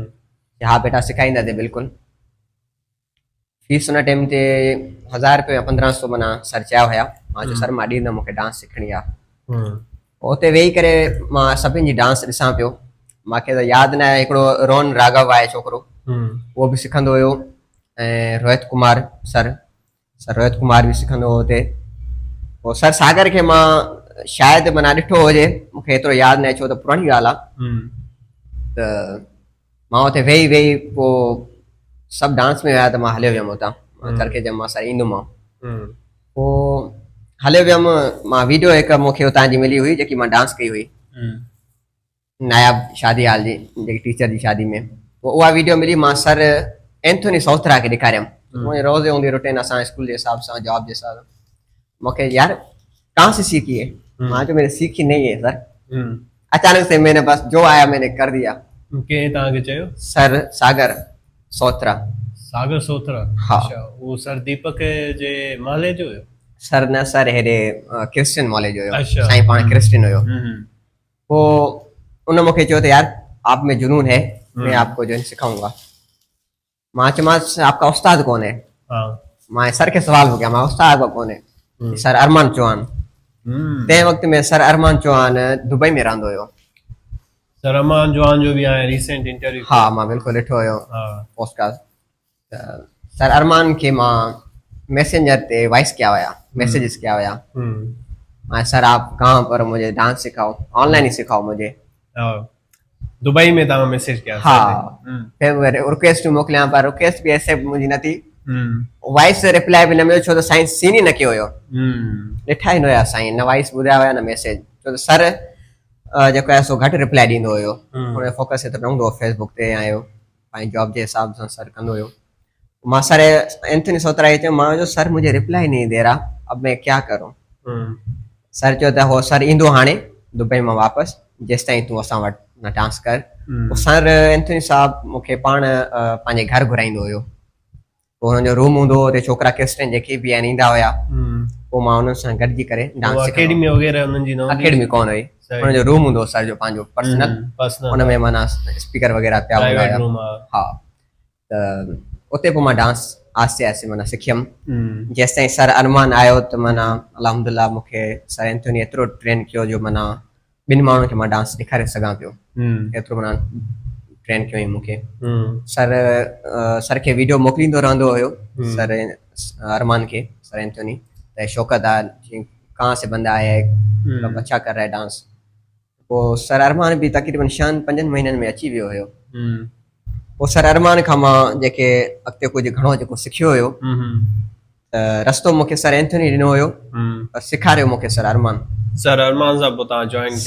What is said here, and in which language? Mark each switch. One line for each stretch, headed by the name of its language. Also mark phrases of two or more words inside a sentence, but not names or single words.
Sindhi: हा बेटा सिखाईंदासीं बिल्कुलु। फीस हुन टाइम ते 1000 रुपये या 1500 माना सर चया हुया। मां चयो सर मां ॾींदुमि, मूंखे डांस सिखणी आहे। उते वेही करे मां सभिनि जी डांस ॾिसां पियो। मूंखे त यादि न आहे, हिकिड़ो रोहन राघव आहे छोकिरो, उहो बि सिखंदो हुयो। ऐं रोहित कुमार सर रोहित कुमार बि सिखंदो हो हुते। पोइ सर सागर खे मां शायदि माना ॾिठो हुजे, मूंखे एतिरो यादि न आहे छो त पुराणी ॻाल्हि आहे। त मां हुते वेही पोइ सभु डांस में विया त मां हलियो वियुमि हुतां। सर खे चयुमि मां सर ईंदुमि। पोइ हलियो वियुमि मां वीडियो हिकु मूंखे हुतां जी मिली हुई जेकी मां डांस कई हुई नायाब शादी हाल जी जेकी टीचर जी शादी में पोइ उहा वीडियो मिली मां सर एंथोनी सौथरा खे ॾेखारियमि मुंहिंजे रोज़ जो हूंदी रुटीन असां स्कूल जे हिसाब सां जॉब जे हिसाब सां मूंखे
Urdu: یار کہاں سے سیکھی ہے
Sindhi: मां जो
Urdu: میں نے سیکھی نہیں ہے سر اچانک سے میں نے بس جو آیا میں نے کر دیا
Sindhi: के तव्हांखे चयो सर सागर सौथरा सागर सोथरा हाँ। अच्छा उहो सर दीपक जे माले जो हुयो सर न सर हेॾे क्रिश्चियन कॉलेज हुयो अच्छा। साईं पाण क्रिश्चियन हुयो पोइ उन मूंखे चयो त
Urdu: یار آپ میں جنون ہے میں آپ کو جو ہے سکھاؤں گا
Sindhi: मां चयोमांसि
Urdu: آپ کا استاد کون ہے
Sindhi: हाँ मां सर खे सवाल
Urdu: ہو گیا
Sindhi: मां
Urdu: استاد آپ کا کون ہے
Sindhi: सर अरमान चौहान तंहिं वक़्त में सर अरमान चौहान दुबई में रहंदो हुयो सर अरमान चौहान जो बि हाणे रीसेंट इंटरव्यू हा मां बिल्कुलु ॾिठो हुयो हाँ पोस्टकास्ट सर अरमान खे मां
Urdu: میسنجر پہ وائس کیا ہوا میسجز کیا ہوا ہاں سر آپ کہاں پر مجھے ڈانس سکھاؤ آن لائن ہی سکھاؤ مجھے
Sindhi: हाँ दुबई में तव्हां मैसेज कया हाँ फिर रिक्वेस्ट मोकिलियां पर रिक्वेस्ट बि एक्सेप्ट मुंहिंजी न थी वॉइस रिप्लाई बि न मिलियो छो त साईं सीन ई न कयो हुयो ॾिठा ई न हुया साईं न वॉइस ॿुधाया हुया न मैसेज छो त सर जेको आहे सो घटि रिप्लाई ॾींदो हुयो हुनजो फोकस एतिरो न हूंदो हुयो फेसबुक ते या पंहिंजी जॉब जे हिसाब सां सर कंदो हुयो मां सर एंथनी सौतरा खे चयो मां जो सर
Urdu: مجھے ریپلائی نہیں دے رہا اب میں کیا کروں
Sindhi: सर चयो त हो सर ईंदो हाणे दुबई मां वापसि जेसि ताईं तूं असां वटि न डांस कर सर एंथनी साहब मूंखे पाण पंहिंजे घर घुराईंदो हुयो पोइ हुनजो रूम हूंदो हुओ हुते छोकिरा क्रिश्चियन जेके बि आहिनि ईंदा हुया पोइ मां हुननि सां गॾिजी करे डांस अकेडमी वग़ैरह उन्हनि जी न अकेडमी कोन हुई हुनजो रूम हूंदो सर जो पंहिंजो पर्सनल हुन में माना स्पीकर वग़ैरह पिया हूंदा हुया हा त उते पोइ मां डांस आहिस्ते आहिस्ते माना सिखियमि जेसि ताईं सर अरमान आयो त माना अलहमदिल्ला मूंखे सर एंथोनी एतिरो ट्रेन कयो जो माना ॿिनि माण्हुनि खे मां डांस ॾेखारे सघां पियो एतिरो माना ट्रेन कयो मूंखे सर खे वीडियो मोकिलींदो रहंदो हुयो सर अरमान खे सर एंथोनी त शौकत आहे
Urdu: کہاں سے بندا آیا ہے مطلب اچھا کر رہا ہے ڈانس
Sindhi: पोइ सर अरमान बि तक़रीबन 4-5 महीननि में अची वियो हुयो पोइ सर अरमान खां मां जेके अॻिते कुझु घणो जेको सिखियो हुयो त रस्तो मूंखे सर एंथोनी ॾिनो हुयो पर सेखारियो मूंखे सर अरमान सां पोइ तव्हां जॉइन कयो